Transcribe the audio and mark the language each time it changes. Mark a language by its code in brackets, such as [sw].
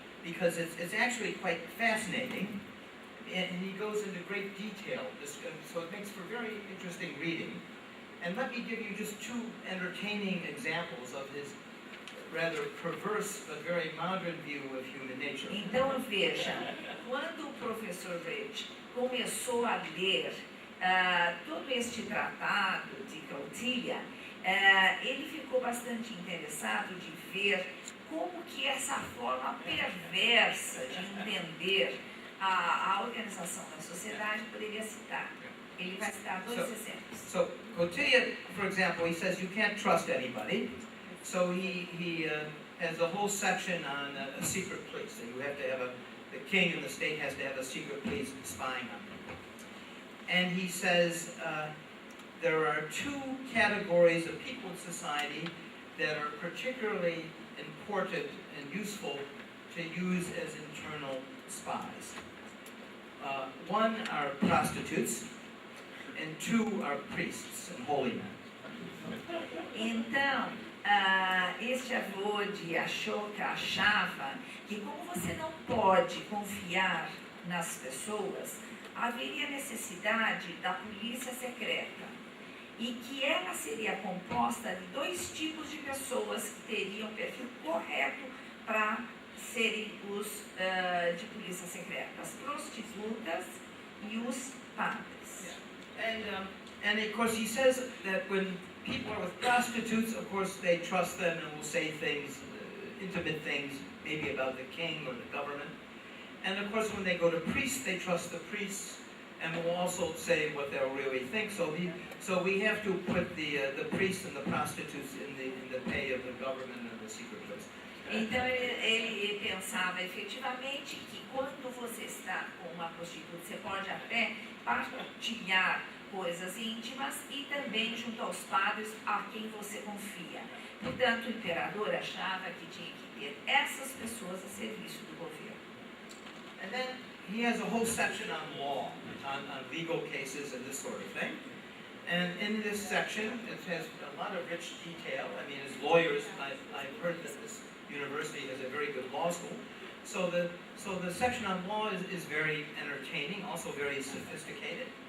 [en] because it's actually quite fascinating, and he goes into great detail, so it makes for very interesting reading. And let me give you just two entertaining examples of his rather perverse but very modern view of human nature. [pt] Então veja, quando o professor Rich começou a ler todo este tratado de Kautilya, ele ficou bastante interessado de ver como que essa forma perversa de entender a organização da sociedade poderia citar. Ele vai citar dois exemplos. [en] So Kautilya, for example, he says you can't trust anybody. So he has a whole section on a secret police. So you have to have the king and the state has to have a secret police spying on people. And he says there are two categories of people in society that are particularly important and useful to use as internal spies. One are prostitutes, and two are priests and holy men. [pt] Então, este avô de Ashoka achava que como você não pode confiar nas pessoas, haveria necessidade da polícia secreta e que ela seria composta de dois tipos de pessoas que teriam perfil correto para serem os de polícia secreta, as prostitutas e os padres. [en] And of course he says that when people are with prostitutes, of course they trust them and will say things, intimate things, maybe about the king or the government. And of course when they go to priests, they trust the priests and will also say what they'll really think. So we have to put the priests and the prostitutes in the pay of the government and the secret police. [pt] Então ele pensava efetivamente que quando você está com uma prostituta, você pode até partilhar coisas íntimas e também junto aos padres a quem você confia. Portanto, o imperador achava que tinha que ter essas pessoas a serviço do governo. [en] And then he has a whole section on law, on legal cases and this sort of thing. And in this section, it has a lot of rich detail. I mean, as lawyers, I've heard that this university has a very good law school. So the section on law is very entertaining, also very sophisticated.